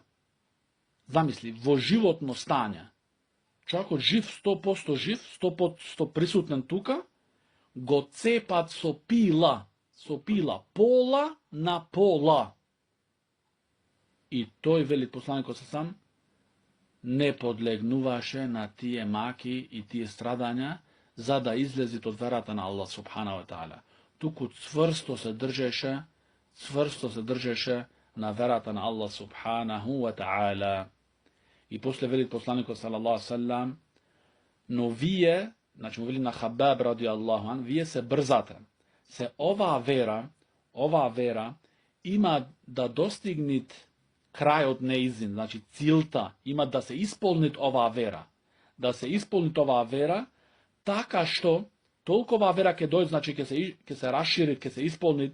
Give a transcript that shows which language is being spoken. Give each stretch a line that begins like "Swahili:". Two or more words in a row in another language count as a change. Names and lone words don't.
Macedonian: Замисли, во животно стање, човекот жив, 100% жив, 100% присутен тука, го цепат со пила, пола на пола. И тој, вели посланикот сам, не подлегнуваше на тие маки и тие страдања, за да излези од верата на
Arabic: الله سبحانه وتعالى.
Macedonian: Туку цврсто се држеше на верата на
Arabic: الله سبحانه وتعالى.
Macedonian: И после вели посланикот
Arabic: صلى الله سلم,
Macedonian: но вие, значи му вели на Хабаб
Arabic: رضي الله عن,
Macedonian: вие се брзате. Се оваа вера има да достигнет крајот неизин, значи цилта, има да се исполнит оваа вера. Да се исполнит оваа вера, така што толкова вера ќе дојде, значи ќе се расшири, ќе се исполнит,